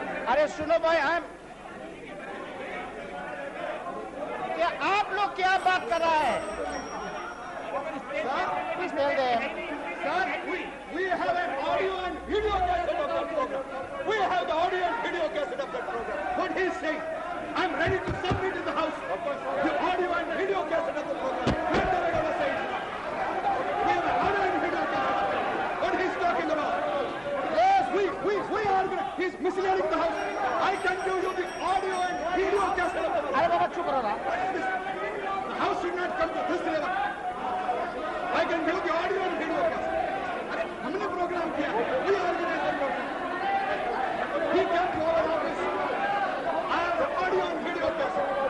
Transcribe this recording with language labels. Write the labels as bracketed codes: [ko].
[hi] अरे सुनो भाई, क्या आप लोग क्या बात कर रहा है? [en] Please tell them. Sir, we have an audio and video cassette of that program. We have the audio and video cassette of that program. What he is saying. I'm ready to submit in the House the audio and video cassette of the program. Where the regular says, we have an audio and video cassette. What he's talking about? Yes, we are going to, he's misleading the House. I can give you the audio and video cassette of the program. [hi] अरे बाबा चुप रहो ना. [en] The House should not come to this level. I can give the audio and video cassette. [hi] अरे हमने programme किया, [en] we organized the program. He can't go over all this. I have the audio and video cassette.